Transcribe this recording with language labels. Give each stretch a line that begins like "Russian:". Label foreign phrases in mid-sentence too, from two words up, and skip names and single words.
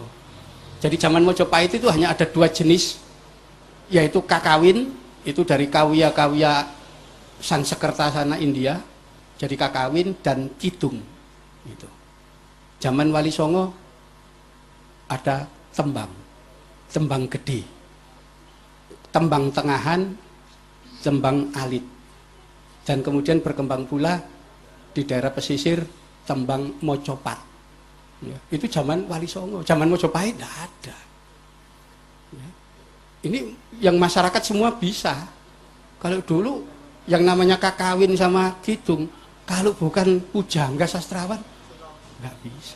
Indonesian: Jadi zaman Mojopahit itu hanya ada 2 jenis, yaitu kakawin, itu dari kawya-kawya Sansekerta sana India, jadi kakawin, dan kidung. Gitu. Zaman Wali Songo ada tembang, tembang gede, tembang tengahan, tembang alit, dan kemudian berkembang pula di daerah pesisir tembang Mojopat. Ya, itu zaman Wali Songo. Zaman Mojopahit tidak ada. Ya. Ini yang masyarakat semua bisa. Kalau dulu yang namanya kakawin sama kidung, kalau bukan pujangga sastrawan nggak bisa.